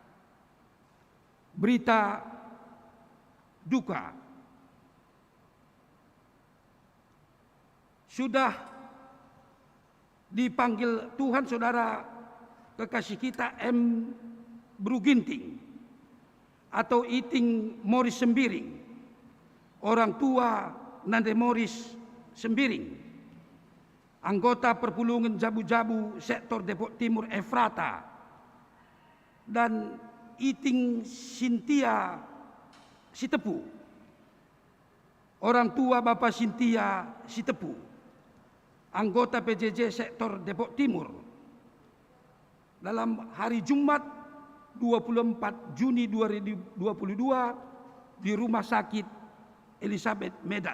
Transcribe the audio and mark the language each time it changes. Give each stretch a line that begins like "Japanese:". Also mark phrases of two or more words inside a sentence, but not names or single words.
Indonesian: Berita duka, sudah dipanggil Tuhan saudara kekasih kita M. Bruginting atau Iting Morris Sembiring, orang tua Nande Morris Sembiring, anggota perpulungan Jabu-Jabu sektor Depok Timur Efrata, dan Iting Sintia Sitepu, orang tua Bapak Sintia Sitepu, anggota PJJ sektor Depok Timur, dalam hari Jumat 24 Juni 2022 di Rumah Sakit Elizabeth Medan.